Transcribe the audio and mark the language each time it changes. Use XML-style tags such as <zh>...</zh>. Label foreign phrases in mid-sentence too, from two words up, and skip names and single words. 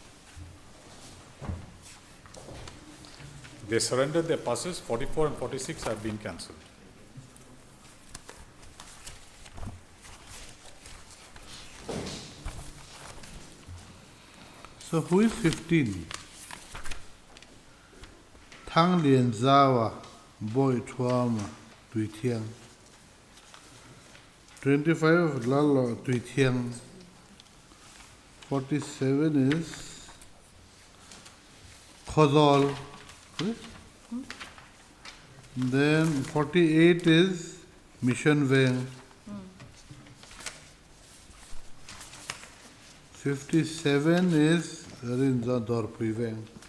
<en>They surrendered their passes, 44 and 46 have been cancelled. So who is 15? Tang Lian Zawa, Boy Tuama, Tui Tiang. 25 Lalo Tui Tiang. 47 is Khozol. Correct? Then 48 is Mission Veng. 57 is Rinza Dorpui Veng.</en>